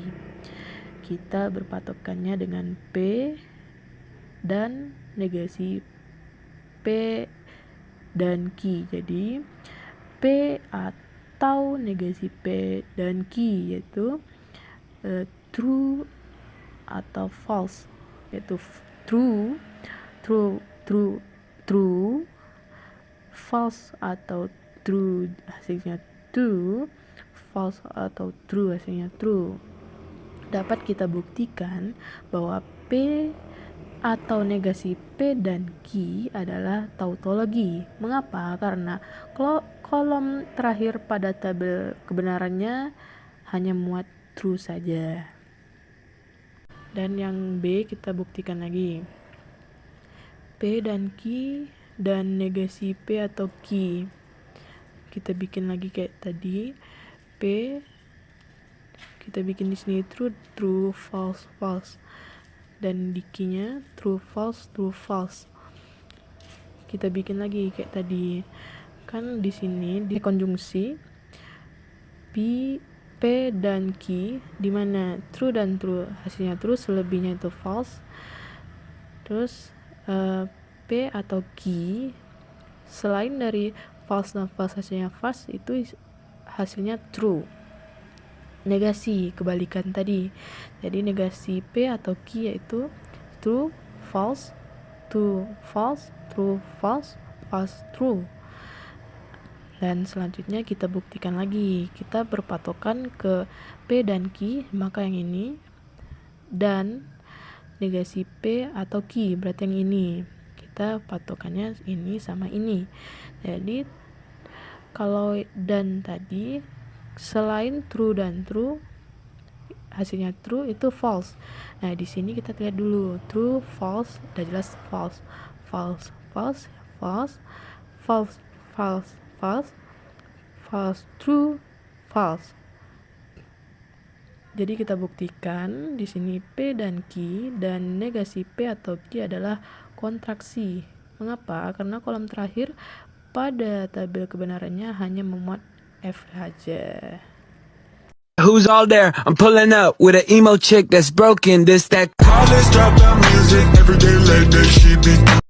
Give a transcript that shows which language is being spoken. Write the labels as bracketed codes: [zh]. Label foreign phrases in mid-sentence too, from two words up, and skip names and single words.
[id] Kita berpatokannya dengan P dan negasi P dan Q. Jadi P atau negasi P dan Q yaitu true atau false, yaitu [en] true, true, true, true, false [id] atau true hasilnya true, false atau true hasilnya true. Dapat kita buktikan bahwa P atau negasi P dan Q adalah tautologi. Mengapa? Karena kolom terakhir pada tabel kebenarannya hanya muat true saja. Dan yang B kita buktikan lagi. P dan Q dan negasi P atau Q. Kita bikin lagi kayak tadi. P kita bikin di sini [en] true, true, false, false. [id] Dan di Q-nya [en] true, false, true, false. [id] kita bikin lagi kayak tadi. Kan di sini di konjungsi P, P dan Q, di mana true dan true hasilnya true, selebihnya itu false. Terus P atau Q selain dari false dan false hasilnya false, itu hasilnya true. Negasi kebalikan tadi. Jadi negasi P atau Q yaitu [en] true, false, true, false, true, false, false, true. [id] Dan selanjutnya kita buktikan lagi. Kita berpatokan ke P dan Q, maka yang ini. Dan negasi P atau Q berarti yang ini. Kita patokannya ini sama ini. Jadi kalau dan tadi selain true dan true hasilnya true itu false. Nah, di sini kita lihat dulu [en] true, false, [id] udah jelas false. [en] False, false, false, false, false, false, false, true, false. [id] Jadi kita buktikan di sini P dan Q dan negasi P atau Q adalah kontraksi. Mengapa? Karena kolom terakhir pada tabel kebenarannya hanya memuat F saja. [en] Who's all there? I'm pulling up with an emo chick that's broken. This that. College dropout music every day late day she be